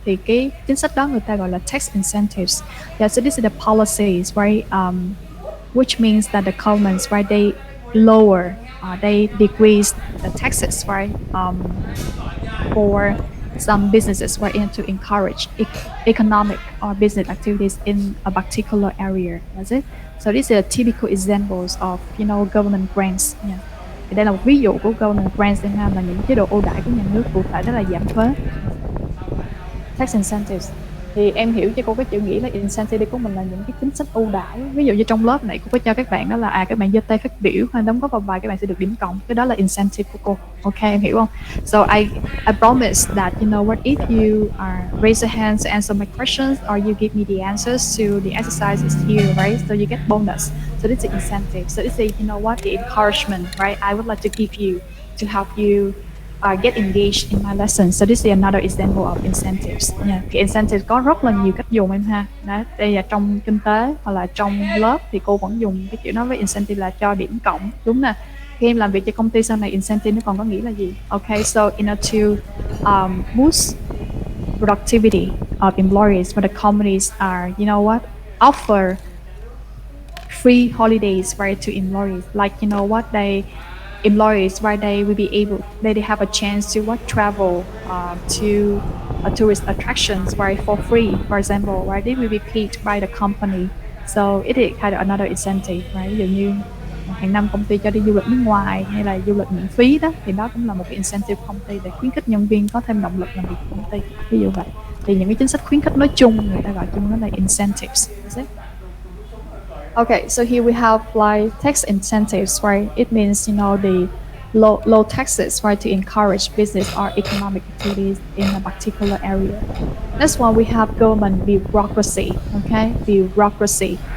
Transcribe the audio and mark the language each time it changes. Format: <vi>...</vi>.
<vi>Thì cái chính sách đó người ta gọi là tax incentives.</vi> <en>Yeah, so these are the policies, right? Which means that the governments, right, they lower, they decrease the taxes, right, for some businesses, right, to encourage economic or business activities in a particular area. That's it. So these are typical examples of, government grants. Yeah.</en> <vi>Thì đây là một ví dụ của government grants Việt Nam, là những chế độ ưu đãi của nhà nước, cụ thể đó là giảm thuế. Tax incentives. Thì em hiểu cho cô cái chữ nghĩa là incentive của mình là những cái chính sách ưu đãi. Ví dụ như trong lớp này cô có cho các bạn đó là các bạn giơ tay phát biểu hay đóng góp vào bài, các bạn sẽ được điểm cộng. Cái đó là incentive của cô. Ok, em hiểu không?</vi> <en>So I promise that, if you raise your hands to answer my questions, or you give me the answers to the exercises here, right? So you get bonus. So this is incentive. So this is, the encouragement, right? I would like to give you to help you get engaged in my lesson. So this is another example of incentives. Yeah.</en> <vi>Cái incentive có rất là nhiều cách dùng em ha. Đấy, đây là trong kinh tế hoặc là trong lớp thì cô vẫn dùng cái kiểu nói với incentive là cho điểm cộng, đúng nè. Khi em làm việc cho công ty sau này, incentive nó còn có nghĩa là gì?</vi> <en>Okay, so in order to boost productivity of employees, but the companies are, you know what, offer free holidays, right, to employees. Like, you know what, they employees, right, they will be able, they have a chance to what, travel to tourist attractions, right, for free, for example, right, they will be paid by the company. So it is kind of another incentive, right.</en> <vi>Ví dụ như hàng năm công ty cho đi du lịch nước ngoài hay là du lịch miễn phí đó, thì đó cũng là một cái incentive của công ty để khuyến khích nhân viên có thêm động lực làm việc của công ty, ví dụ vậy. Thì những cái chính sách khuyến khích nói chung người ta gọi chung nó là incentives.</vi> <en>Okay, so here we have like tax incentives, right? It means, you know, the low taxes, right, to encourage business or economic activities in a particular area. Next one, we have government bureaucracy, okay? Bureaucracy.</en>